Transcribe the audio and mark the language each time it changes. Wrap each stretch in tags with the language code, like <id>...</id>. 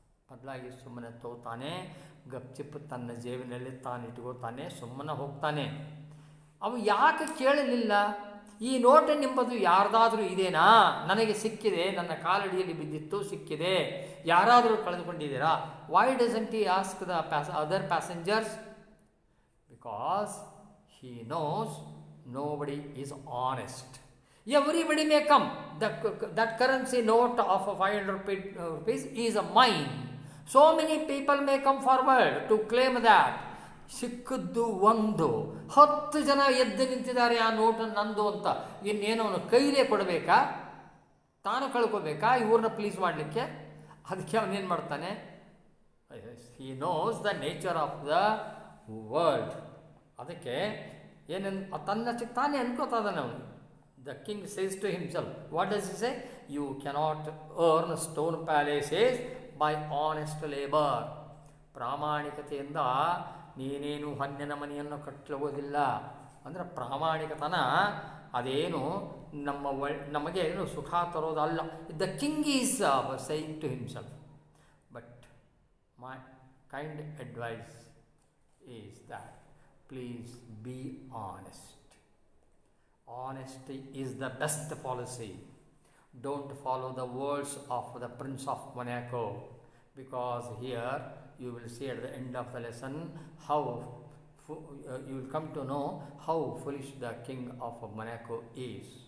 <kn>ಬದಲಾಗಿ ಸುಮ್ಮನೆ ತಗೋತಾನೆ, ಗಪ್ಚಿಪ್ ತನ್ನ ಜೇಬಿನಲ್ಲಿ ತಾನಿಟ್ಕೋತಾನೆ, ಸುಮ್ಮನೆ ಹೋಗ್ತಾನೆ. ಅವ ಯಾಕೆ ಕೇಳಲಿಲ್ಲ? ಈ ನೋಟು ನಿಂಬದು ಯಾರ್ದಾದ್ರೂ ಇದೇನಾ? ನನಗೆ ಸಿಕ್ಕಿದೆ, ನನ್ನ ಕಾಲಡಿಯಲ್ಲಿ ಬಿದ್ದಿತ್ತು, ಸಿಕ್ಕಿದೆ, ಯಾರಾದರೂ ಕಳೆದುಕೊಂಡಿದ್ದೀರಾ?</kn> <en>Why doesn't he ask the other passengers? Because he knows nobody is honest. Everybody may come. That currency note of 500 rupees is mine. So many people may come forward to claim that.</en> <kn>ಸಿಕ್ಕದ್ದು ಒಂದು, 10 ಜನ ಎದ್ದು ನಿಂತಿದ್ದಾರೆ ಆ note ನಂದು ಅಂತ. ಇನ್ನೇನು ಅವನು ಕೈಲೇ ಕೊಡಬೇಕಾ? ತಾನು ಕಳ್ಕೋಬೇಕಾ ಇವ್ರನ್ನ ಪ್ಲೀಸ್ ಮಾಡಲಿಕ್ಕೆ? ಅದಕ್ಕೆ ಅವನೇನು ಮಾಡ್ತಾನೆ?</kn> <en>He knows the nature of the world.</en> <kn>ಅದಕ್ಕೆ ತನ್ನ ತಾನೇ ಅನ್ಕೋತಾ ಇದ್ದಾನೆ ಅವನು.</kn> <en>The king says to himself. What does he say? You cannot earn stone palaces by honest labour.</en> <kn>ಪ್ರಾಮಾಣಿಕತೆಯಿಂದ ನೀನೇನು ಹೊನ್ನಿನ ಮನೆಯನ್ನು ಕಟ್ಟಲುವುದಿಲ್ಲ. ಅಂದರೆ ಪ್ರಾಮಾಣಿಕತನ ಅದೇನು ನಮಗೆ ಏನು ಸುಖ ತರೋದಲ್ಲ.</kn> <en>The king is saying to himself. But my kind advice is that please be honest. Honesty is the best policy. Don't follow the words of the Prince of Monaco, because here you will see at the end of the lesson how you will come to know how foolish the King of Monaco is.</en>